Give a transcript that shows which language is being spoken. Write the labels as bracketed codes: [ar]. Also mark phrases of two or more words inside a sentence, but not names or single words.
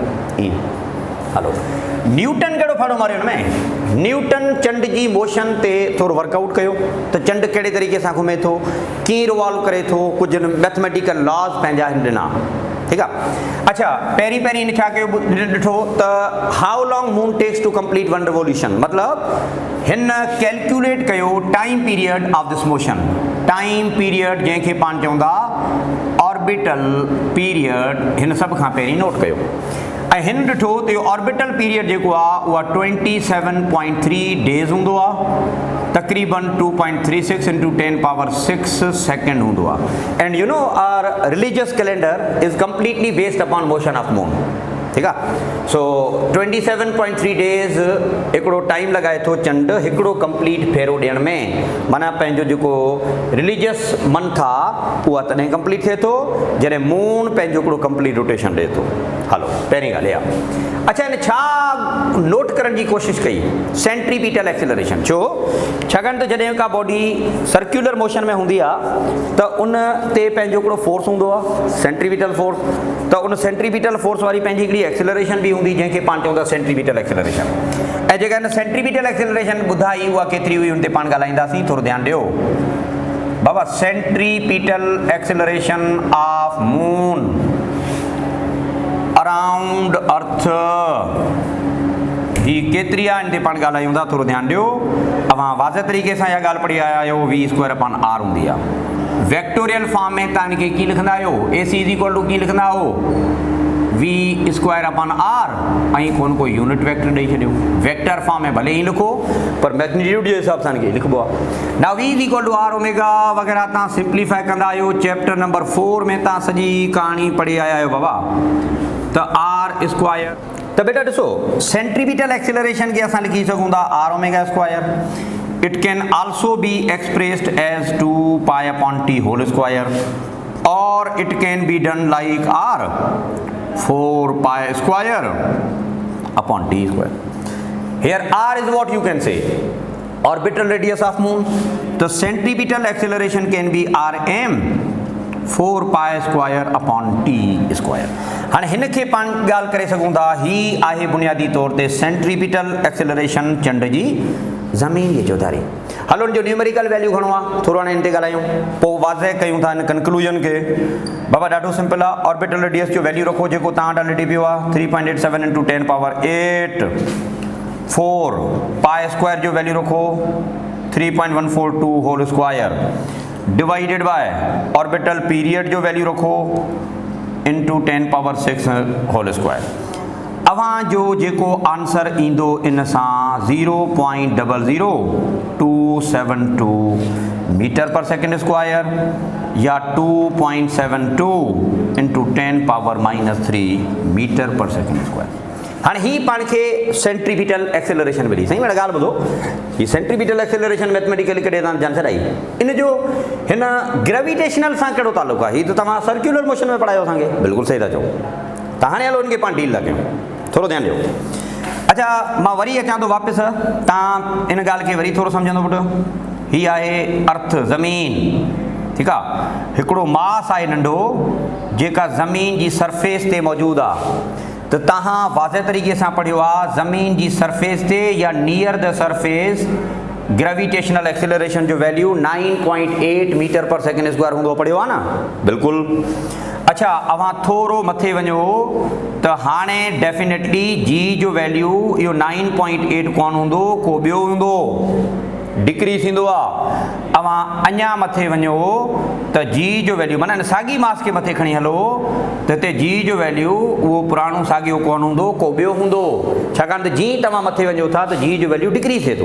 [sd] हलो, न्यूटन कहिड़ो फाड़ो मारियो हुन में? न्यूटन चंड जी मोशन ते थोरो वर्कआउट कयो त चंड कहिड़े तरीक़े सां घुमे थो, कीअं रिवॉल्व करे थो, कुझु [en] mathematical laws [sd] पंहिंजा ॾिना, ठीकु आहे। अच्छा, पहिरीं हिन छा कयो ॾिठो त [en] how long moon takes to complete one revolution, [sd] मतिलबु हिन कैलकुलेट कयो [en] time period of this motion. time period [sd] जंहिंखे पाण चवंदा [en] orbital period, [sd] हिन सभ खां पहिरीं नोट कयो। ऐं हिन ॾिठो त इहो [en] orbital period [sd] जेको आहे उहा 27.3 डेज़ हूंदो आहे, तक़रीबन 2.36 इंटू 10 पावर 6 सेकेंड हूंदो आहे। [en] and you know our religious calendar is completely based upon motion of moon, [sd] ठीकु आहे। सो 27.3 डेज़ हिकिड़ो टाइम लॻाए थो चंड हिकिड़ो कंप्लीट फेरो ॾियण में, माना पंहिंजो जेको [en] religious month [sd] आहे उहा तॾहिं कंप्लीट थिए थो जॾहिं मून पंहिंजो हिकिड़ो [en] complete rotation [sd] ॾिए थो। हलो पहिरीं ॻाल्हि इहा। अच्छा इन छा नोट करण जी कोशिशि कई, [en] centripetal acceleration. [sd] छो छाकाणि त जॾहिं का बॉडी [en] circular motion [sd] में हूंदी आहे त उन ते पंहिंजो हिकिड़ो फोर्स हूंदो आहे [en] centripetal force, [sd] त उन [en] centripetal force [sd] वारी पंहिंजी हिकिड़ी एक्सेलरेशन बि हूंदी जंहिंखे पाण चऊं था [en] centripetal acceleration. [sd] ऐं जेका हिन [en] centripetal acceleration [sd] ॿुधाई उहा केतिरी हुई हुन ते पाण ॻाल्हाईंदासीं, थोरो ध्यानु ॾियो बाबा। [en] centripetal acceleration of moon around earth [sd] ही केतिरी आहे हिन ते पाण ॻाल्हायूं था, थोरो ध्यानु ॾियो। अवां वाज़े तरीक़े सां इहा ॻाल्हि पढ़ी आया आहियो, v²/r हूंदी आहे। [en] vectorial form [sd] में तव्हां हिनखे कीअं लिखंदा आहियो, AC = कीअं लिखंदा आहियो, v²/r ऐं कोई [en] unit vector [sd] ॾेई छॾियो। [en] vector form [sd] में भले ई लिखो पर मैग्नीट्यूड जे हिसाब सां हिनखे लिखिबो आहे। नाउ v = r ओमेगा वग़ैरह तव्हां सिंप्लीफाई कंदा आहियो। [en] chapter number 4 [sd] में तव्हां सॼी कहाणी पढ़ी आया आहियो बाबा। त r², त बेटा ॾिसो [en] centripetal acceleration [sd] खे असां लिखी सघूं था r⍵²। [en] it can also be expressed as 2π/t² और it can be done like r 4π²/t²। Here r is what you can say orbital radius of moon. The centripetal acceleration can be rm 4π²/t²। [sd] हाँ हिनखे पाण ॻाल्हि करे सघूं था, ही आहे बुनियादी तौर ते [en] centripetal acceleration [sd] चंड जी ज़मीन जी चौधारी। हलो हिन जो [en] numerical value [sd] घणो आहे, थोरो हाणे हिन ते ॻाल्हायूं, पोइ वाज़े कयूं था हिन कंक्लूजन खे। बाबा ॾाढो सिंपल आहे, [en] orbital radius [sd] जो वैल्यू रखो जेको तव्हां वटि लिटी पियो आहे 3.87 × 10⁸। 4π² जो वैल्यू रखो 3.142² [en] divided by orbital period [sd] जो वैल्यू रखो इंटू 10⁶²। अवां जो जेको आंसर ईंदो इन सां 0.00272 मीटर/सेकंड² या 2.72 इंटू 10⁻³ मीटर/सेकंड²। हाँ ही पाण खे [en] centripetal acceleration [sd] मिली। सही मैंने ॻाल्हि ॿुधो, ही [en] centripetal acceleration [sd] मैथमेटिकली कॾहिं तव्हां जान छॾाई, इन जो हिन ग्रेविटेशनल सां कहिड़ो ताल्लुक़ु आहे? ही त तव्हां [en] circular motion [sd] में पढ़ायो असांखे, बिल्कुलु सही था चओ। त हाणे हलो हिनखे पाण डील था कयूं, थोरो ध्यानु ॾियो। अच्छा मां वरी अचां थो वापसि, तव्हां इन ॻाल्हि खे वरी थोरो सम्झंदो पुटु। ही आहे अर्थ ज़मीन, ठीकु आहे, हिकिड़ो मास आहे नंढो जेका ज़मीन जी सरफेस ते मौजूदु आहे। त तव्हां वाज़े तरीक़े सां पढ़ियो आहे ज़मीन जी सरफेस ते या [en] near the surface gravitational acceleration [sd] जो वैल्यू 9.8 मीटर/सेकंड² हूंदो, पढ़ियो आहे न, बिल्कुलु। अच्छा अवां थोरो मथे वञो त हाणे डेफिनेटली जी जो वैल्यू इहो 9.8 कोन हूंदो, को ॿियो हूंदो, डिक्रीज़ थींदो आहे। अवां अञा मथे वञो त जी जो वैल्यू माना साॻी मास खे मथे खणी हलो त हिते जी जो वैल्यू उहो पुराणो साॻियो कोन हूंदो, को ॿियो हूंदो, छाकाणि त जीअं तव्हां मथे वञो था त जी जो वैल्यू डिक्रीज़ थिए थो।